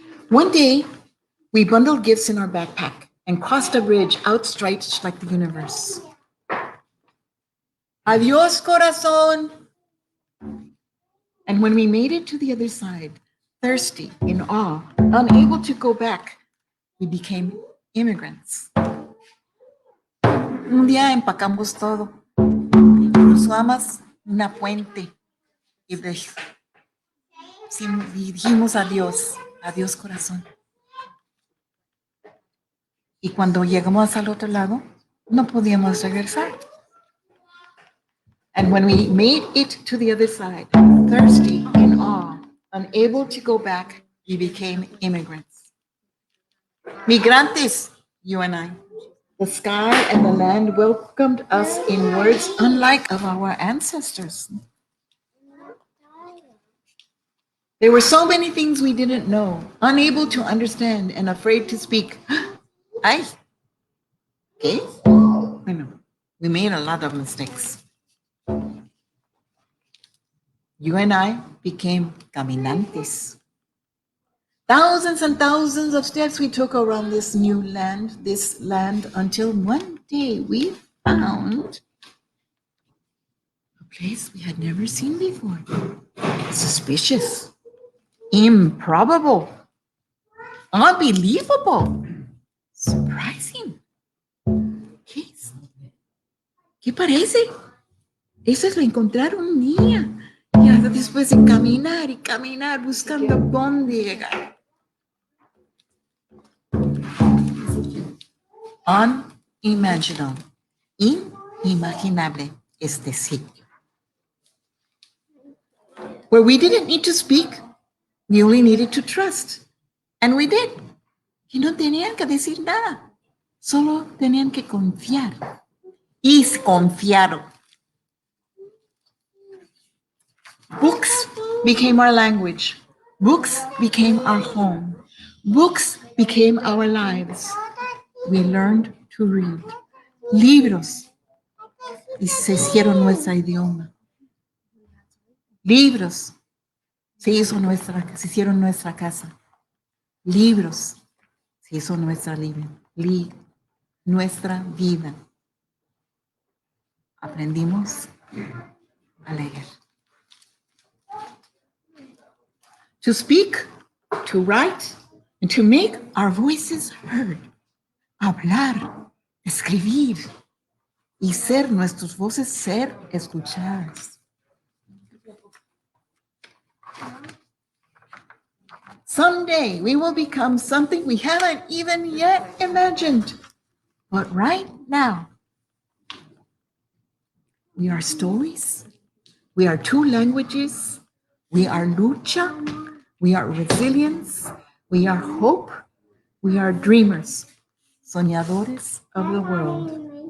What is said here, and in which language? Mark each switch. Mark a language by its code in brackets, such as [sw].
[en] One day, we bundled gifts in our backpack and crossed a bridge outstretched like the universe. [es] Adiós, corazón. [en] And when we made it to the other side, thirsty, in awe, unable to go back, we became immigrants. [es] Un día empacamos todo, cruzamos una puente y dijimos adiós, adiós corazón. Y cuando llegamos al otro lado, no podíamos regresar. [en] And when we made it to the other side, thirsty, in awe, unable to go back, we became immigrants. Migrantes, you and I. The sky and the land welcomed us in words unlike of our ancestors. There were so many things we didn't know, unable to understand and afraid to speak. Ay, okay? Bueno, we made a lot of mistakes. You and I became caminantes. Thousands and thousands of steps we took around this new land, until one day we found a place we had never seen before. Suspicious, improbable, unbelievable, surprising. [es] ¿Qué parece? Eso es lo encontrar un día. Y después de caminar y caminar buscando dónde llegar. Unimaginable, inimaginable este sitio. [en] Where we didn't need to speak, we only needed to trust. And we did. [es] Y no tenían que decir nada. Solo tenían que confiar. Y confiaron. [en] Books became our language. Books became our home. Books became our lives. We learned to read. [es] Libros se hicieron nuestro idioma. Libros se hicieron nuestra casa. Libros se hizo nuestra vida. Aprendimos a leer. [en] To speak, to write, and to make our voices heard. [es] Hablar, escribir, y nuestras voces ser escuchadas. [en] Someday we will become something we haven't even yet imagined. But right now, we are stories, we are two languages, we are lucha, we are resilience, we are hope, we are dreamers, soñadores of the world.